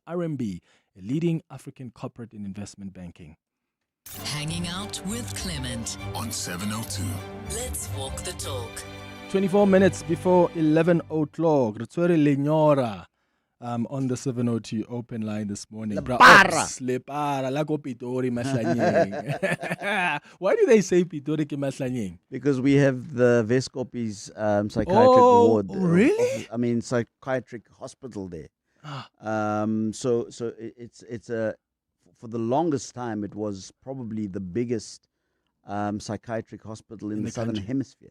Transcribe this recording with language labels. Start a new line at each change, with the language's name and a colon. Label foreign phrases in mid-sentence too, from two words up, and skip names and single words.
English: RMB, a leading African corporate and investment banking. Hanging out with Clement on 702. Let's walk the talk. 24 minutes before 11 o'clock. Ritswere Lenyora. On the 702 open line this morning.
Northern Sotho: Lepara, la go Pitori Mahlanyeng.
English: Why do they say Pitori ke Mahlanyeng? Because we have the Vescopi's psychiatric ward. Really? Psychiatric hospital there. So it's a, for the longest time, it was probably the biggest psychiatric hospital in the Southern Hemisphere.